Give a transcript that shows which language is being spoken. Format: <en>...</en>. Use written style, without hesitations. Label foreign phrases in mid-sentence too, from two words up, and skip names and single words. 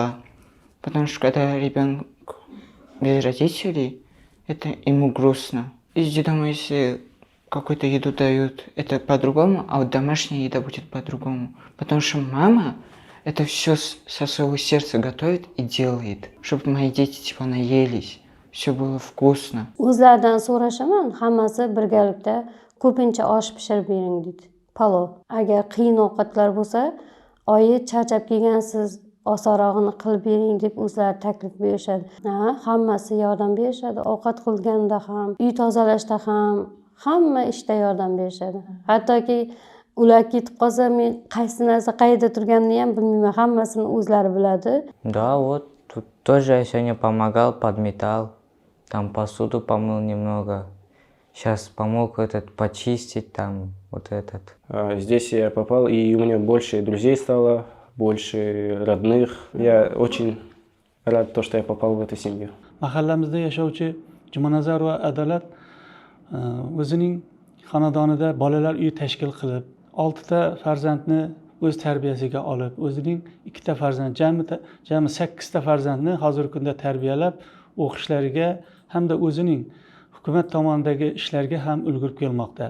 <ru>Потому что когда ребенок без родителей, это ему грустно. Из дома, если какую-то еду дают, это по-другому, а вот домашняя еда будет по-другому. Потому что мама это все со своего сердца готовит и делает, чтобы мои дети наелись. Все было вкусно.</ru> <uz>O'zlaridan so'rashaman, hammasi birgalikda ko'pincha osh pishirib bering deydi. Palov. Agar qiyin ovqatlar bo'lsa, oyi charchab kelgansiz, osonrog'ini qilib bering deb o'zlari taklif berishadi. Hammasi yordam berishadi. Ovqat qilganda ham, uy tozalashda ham, hamma ishda yordam berishadi. Hattoki ular ketib qolsa, men qaysi narsa qayerda turganini ham bilmayman. Hammasini o'zlari biladi.</uz> <ru>Да, вот тут тоже я сегодня помогал, подметал. Там посуду помыл немного. Сейчас помог почистить, там вот этот. Здесь я попал, и у меня больше друзей стало, больше родных. Я очень рад то, что я попал в эту семью.</ru> <uz>Mahallamizda yashovchi Jumanazar va Adolat o'zining xonadonida bolalar uyi tashkil qilib, 6 ta farzandni o'z tarbiyasiga olib, o'zining 2 ta farzand, jami 8 ta farzandni hozirgi kunda tarbiyalab, o'qishlariga hamda o'zining hukumat tomonidan ishlarga ham ulgurib kelmoqda.</uz>